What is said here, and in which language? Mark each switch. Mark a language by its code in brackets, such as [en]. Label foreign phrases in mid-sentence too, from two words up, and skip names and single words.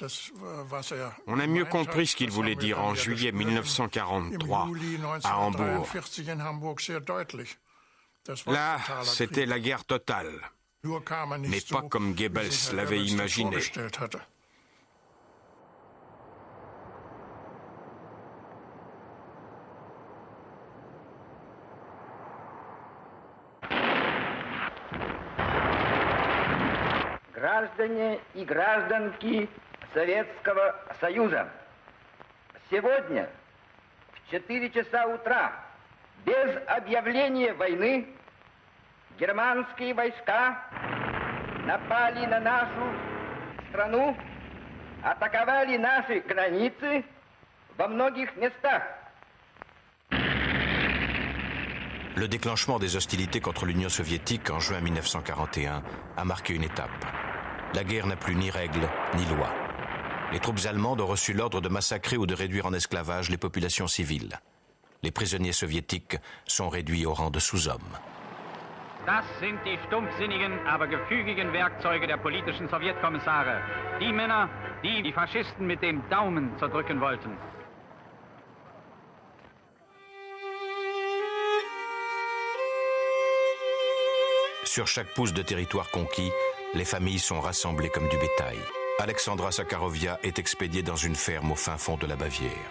[fr] On a mieux compris ce qu'il voulait dire en juillet 1943 à Hambourg. Là, c'était la guerre totale, mais pas comme Goebbels l'avait imaginé. [ru] Граждане и гражданки Советского Союза, сегодня в 4 часа утра, без объявления войны, германские войска напали на нашу страну, атаковали наши границы во многих местах. [fr] Le déclenchement des hostilités contre l'Union soviétique en juin 1941 a marqué une étape. La guerre n'a plus ni règles ni loi. Les troupes allemandes ont reçu l'ordre de massacrer ou de réduire en esclavage les populations civiles. Les prisonniers soviétiques sont réduits au rang de sous-hommes. [de] Das sind die stumpfsinnigen, aber gefügigen Werkzeuge der politischen Sowjetkommissare. Die Männer, die die Faschisten mit dem Daumen zerdrücken wollten. [fr] Sur chaque pouce de territoire conquis, les familles sont rassemblées comme du bétail. Alexandra Sakharovia est expédiée dans une ferme au fin fond de la Bavière.